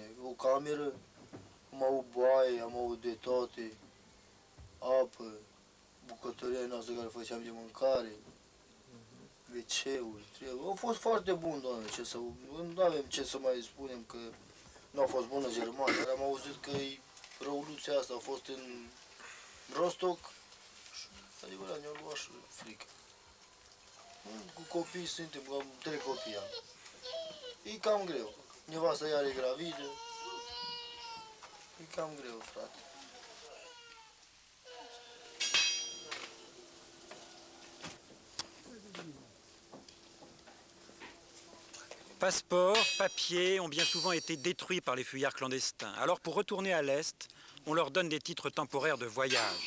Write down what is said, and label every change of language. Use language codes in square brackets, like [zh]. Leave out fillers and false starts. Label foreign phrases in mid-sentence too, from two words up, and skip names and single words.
[ro] O cameră, am avut baie, am avut de toate, apă, bucătăria noastră care făceam de mâncare, WC-uri, au fost foarte bun, doamne, nu avem ce să mai spunem că nu a fost bună Germania, dar am auzit că revoluția asta a fost în Rostock și adevărat ne-a luat și frică. Cu copii suntem, am 3 copii am. E cam greu. Nevasta iar e gravidă. E cam greu, frate. [fr] Passeports, papiers ont bien souvent été détruits par les fuyards clandestins. Alors pour retourner à l'Est, on leur donne des titres temporaires de voyage.